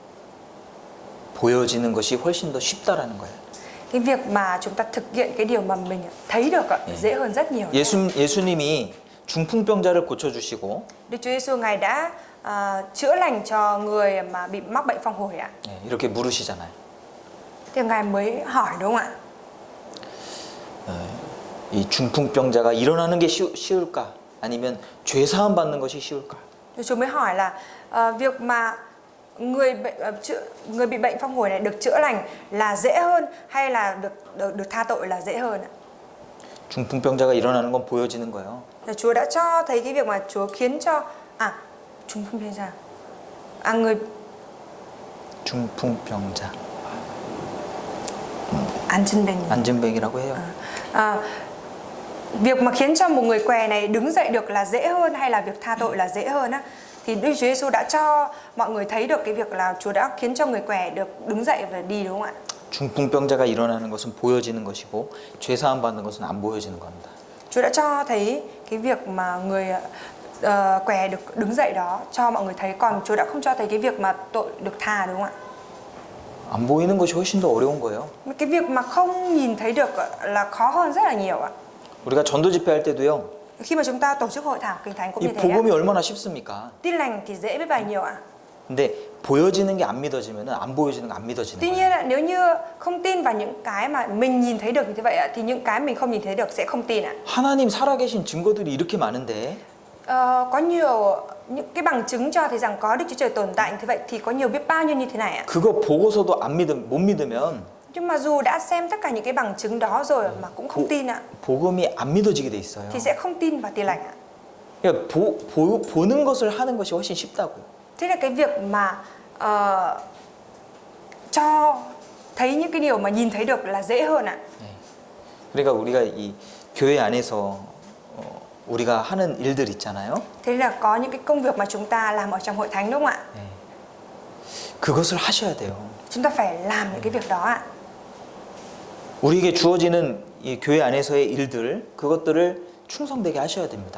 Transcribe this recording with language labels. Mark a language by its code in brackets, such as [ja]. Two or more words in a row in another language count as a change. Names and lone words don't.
[ko] 보여지는 것이 훨씬 더 쉽다라는 거예요. [vi] Cái việc mà chúng ta thực hiện cái điều mà mình thấy được dễ hơn rất nhiều. [ko] 예수님이 중풍병자를 고쳐주시고 [vi] Đức Chúa Giêsu Ngài đã chữa lành cho người mà bị mắc bệnh phong hồi ạ. [ko] 이렇게 물으시잖아요. [vi] Thì Ngài mới hỏi, đúng không ạ? [ko] 이 중풍병자가 일어나는 게 쉬울까? 아니면 죄 사함 받는 것이 쉬울까? [vi] Thì Chúa mới hỏi là việc mà người bị bệnh phong hồi này được chữa lành là dễ hơn hay là được tha tội là dễ hơn ạ? [ko] 중풍병자가 일어나는 건 보여지는 거예요. [vi] Là Chúa đã cho thấy cái việc mà Chúa khiến cho 중풍병자 người [ko] 중풍병자 안진뱅이라고 해요. [vi] Việc mà khiến cho một người què này đứng dậy được là dễ hơn hay là việc tha tội là dễ hơn á, thì Đức Chúa Giêsu đã cho mọi người thấy được cái việc là Chúa đã khiến cho người què được đứng dậy và đi, đúng không ạ? [ko] 중풍병자가 일어나는 것은 보여지는 것이고 죄 사함 받는 것은 안 보여지는 겁니다. [vi] Chúa đã cho thấy cái việc mà người què được đứng dậy đó cho mọi người thấy, còn Chúa đã không cho thấy cái việc mà tội được tha, đúng không ạ? [ko] 안 보이는 것이 훨씬 더 어려운 거예요. [vi] Cái việc mà không nhìn thấy được là khó hơn rất là nhiều ạ. [ko] 우리가 전도 집회할 때도요. [vi] Khi mà chúng ta tổ chức hội thảo Kinh Thánh cũng [ko] 이 [vi] như thế. [ko] 복음이 얼마나 쉽습니까? [vi] Tin lành thì dễ biết bao nhiêu ạ. [ko] 근데 보여지는 게 안 믿어지면은 안 보여지는 거 안 믿어지는 [vi] Tuy [ko] 거예요. [vi] nhiên nếu như không tin vào những cái mà mình nhìn thấy được như vậy ạ, thì những cái mình không nhìn thấy được sẽ không tin ạ. [ko] 하나님 살아계신 증거들이 이렇게 많은데 [vi] Có nhiều những cái bằng chứng cho thấy rằng có Đức Chúa Trời tồn tại như vậy thì có nhiều biết bao nhiêu như thế này ạ. [ko] 그거 보고서도 못 믿으면 [vi] Nhưng mà dù đã xem tất cả những cái bằng chứng đó rồi mà cũng không tin ạ, [ko] 복음이 안 믿어지게 돼 있어요. [vi] thì sẽ không tin vào Tin lành ạ. [ko] 그러니까 보는 것을 하는 것이 훨씬 쉽다고요. [vi] Thế là cái việc mà cho thấy những cái điều mà nhìn thấy được là dễ hơn ạ. [ko] 그러니까 우리가 이 교회 안에서 우리가 하는 일들 있잖아요. [vi] Thế là có những cái công việc mà chúng ta làm ở trong hội thánh đúng không ạ? [ko] 그것을 하셔야 돼요. [vi] Chúng ta phải làm những cái việc đó ạ. [ko] 우리에게 주어지는 이 교회 안에서의 일들, 그것들을 충성되게 하셔야 됩니다.